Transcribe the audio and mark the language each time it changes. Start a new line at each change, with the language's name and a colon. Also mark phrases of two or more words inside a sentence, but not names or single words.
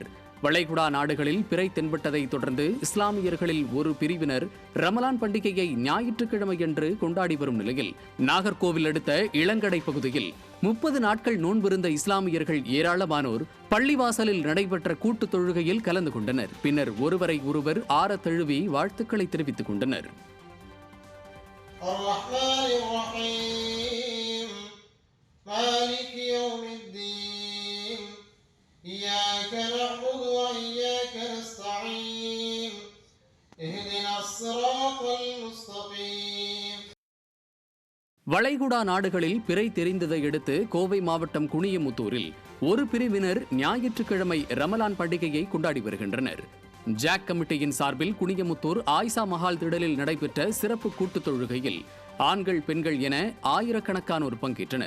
Tamil: வளைகுடா நாடுகளில் பிறை தென்பட்டதை தொடர்ந்து இஸ்லாமியர்களில் ஒரு பிரிவினர் ரமலான் பண்டிகையை ஞாயிற்றுக்கிழமையன்று கொண்டாடி வரும் நிலையில் நாகர்கோவில் அடுத்த இளங்கடை பகுதியில் 30 நாட்கள் நோன்பிருந்த இஸ்லாமியர்கள் ஏராளமானோர் பள்ளிவாசலில் நடைபெற்ற கூட்டுத் தொழுகையில் கலந்து கொண்டனர். பின்னர் ஒருவரை ஒருவர் ஆற தழுவி வாழ்த்துக்களை தெரிவித்துக் கொண்டனர்.
Arabic: الرحمن الرحيم مالك يوم الدين إياك نعبد وإياك نستعين اهدنا الصراط المستقيم.
Tamil: வளைகுடா நாடுகளில் பிறை தெரிந்ததை அடுத்து கோவை மாவட்டம் குனியமுத்தூரில் ஒரு பிரிவினர் ஞாயிற்றுக்கிழமை ரமலான் பண்டிகையை கொண்டாடி வருகின்றனர். ஜாக் கமிட்டியின் சார்பில் குனியமுத்தூர் ஆயிஷா மஹால் திடலில் நடைபெற்ற சிறப்பு கூட்டுத் தொழுகையில் ஆண்கள் பெண்கள் என ஆயிரக்கணக்கானோர் பங்கேற்றனர்.